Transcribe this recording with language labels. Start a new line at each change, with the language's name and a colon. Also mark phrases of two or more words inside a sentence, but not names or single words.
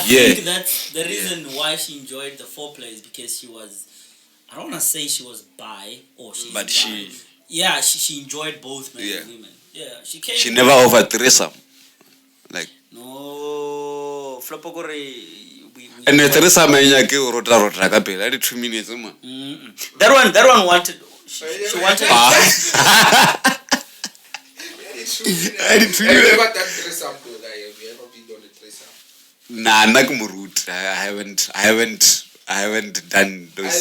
English: I think that's the reason why she enjoyed the foreplay is because she was, I don't want to say she was bi or she's But bi. she enjoyed both men and women. Yeah, she came. She never offered threesome. Like No, Flopogore. and the threesome
Northern Sotho: ke rota ka pele.
English: I did 2 minutes man. That one wanted. She wanted. Have you ever done threesome though? Like, have you ever been on a threesome? Nah, I haven't done those.